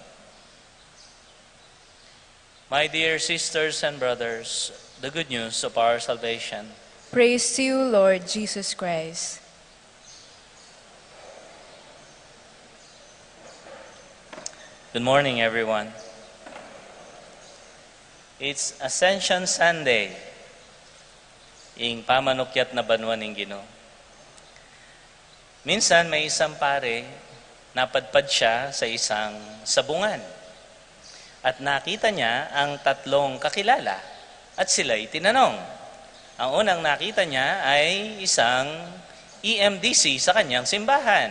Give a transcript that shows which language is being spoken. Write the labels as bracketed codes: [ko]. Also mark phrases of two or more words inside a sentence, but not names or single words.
[en] My dear sisters and brothers, the good news of our salvation. Praise to you, Lord Jesus Christ. Good morning, everyone. It's Ascension Sunday, [pam] ing pamanukyat na banwa ng Ginoo. [tl] Minsan may isang pare, napadpad siya sa isang sabungan. At nakita niya ang tatlong kakilala at sila'y tinanong. Ang unang nakita niya ay isang EMDC sa kanyang simbahan.